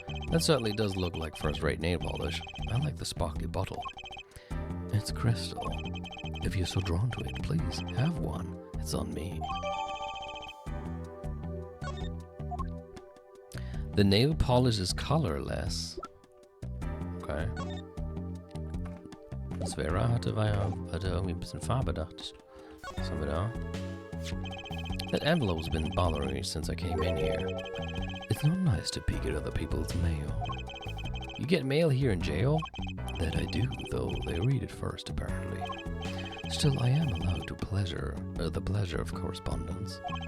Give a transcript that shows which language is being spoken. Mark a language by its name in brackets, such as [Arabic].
[English] That certainly does look like first-rate nail polish. I like the sparkly bottle. It's crystal. If you're so drawn to it, please have one. It's on me. The nail polish is colorless. Okay. [German] Das Vera hatte irgendwie ein bisschen Farbe, dachte ich. Was haben wir da? [English] That envelope's been bothering me since I came in here. It's not nice to peek at other people's mail. You get mail here in jail? That I do, though they read it first, apparently. Still, I am allowed to the pleasure of correspondence.